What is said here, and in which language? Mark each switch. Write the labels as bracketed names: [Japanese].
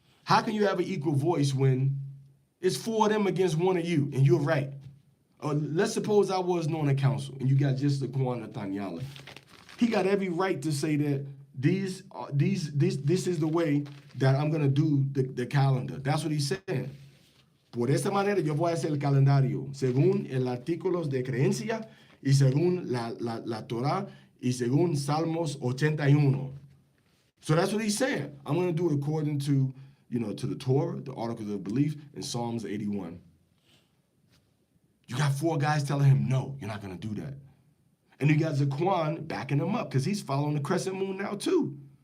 [English] How can you have an equal voice when it's 4 of them against 1 of you, and you're right? Let's suppose I wasn't on the council, and you got just the Kwan Nathaniel. He got every right to say that this is the way that I'm gonna do the calendar. That's what he's saying. [Spanish] Por esta manera yo voy a hacer el calendario según el artículos de creencia y según la Torah y según Salmos 81. [English] So that's what he's saying. I'm going to do it according to, to the Torah, the Articles of Belief, and Psalms 81. You got 4 guys telling him, no, you're not going to do that. And you got Zaquan backing him up because he's following the crescent moon now too.